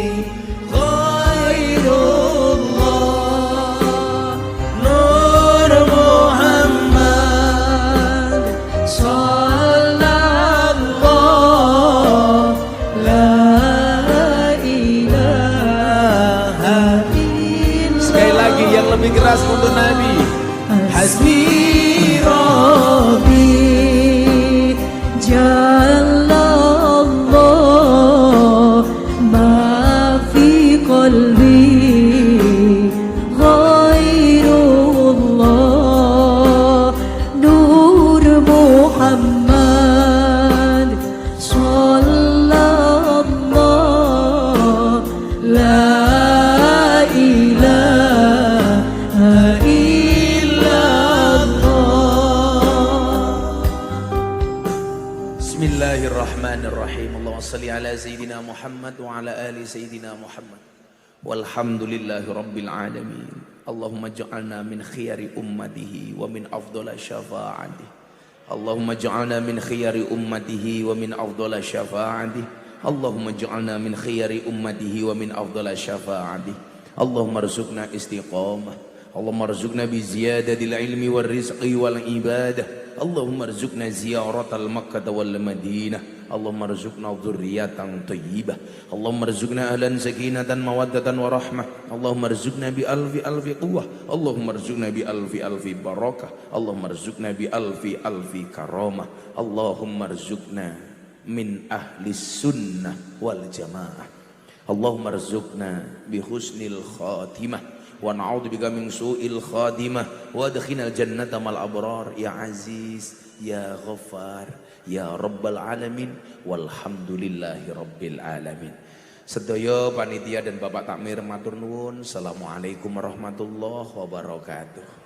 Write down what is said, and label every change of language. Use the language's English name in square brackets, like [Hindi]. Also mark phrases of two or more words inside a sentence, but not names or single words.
[Arabic] غير الله نور محمد صلى الله لا إله إلا الله. [Indonesian] Sekali lagi yang lebih keras untuk Nabi. [Arabic] حسبي ربي جل الله ما في قلبي غير الله نور محمد صلى الله لا إله بسم الله الرحمن الرحيم. اللهم صل على سيدنا محمد وعلى آل سيدنا محمد. والحمد لله رب العالمين. اللهم اجعلنا من خيار أمته ومن أفضل شفاعته. اللهم اجعلنا من خيار أمته ومن أفضل شفاعته. اللهم اجعلنا من خيار أمته ومن أفضل شفاعته. اللهم ارزقنا استقامة. اللهم ارزقنا بزيادة العلم والرزق والعبادة. اللهم ارزقنا زيارة مكة والمدينة. اللهم ارزقنا ذرية طيبة اللهم ارزقنا أهلا سكينة مودة ورحمة. اللهم ارزقنا بألف قوة اللهم ارزقنا بألف بركة. اللهم ارزقنا بألف كرامة اللهم ارزقنا من أهل السنة والجماعة. اللهم ارزقنا بحسن الخاتمة. ونعوذ بك من سوء الخاتمة وأدخلنا الجنة مع الأبرار يا عزيز يا غفار يا رب العالمين والحمد لله رب العالمين. [Javanese] Sedaya panitia dan Bapak Takmir matur nuwun. [Arabic] السلام عليكم ورحمة الله وبركاته.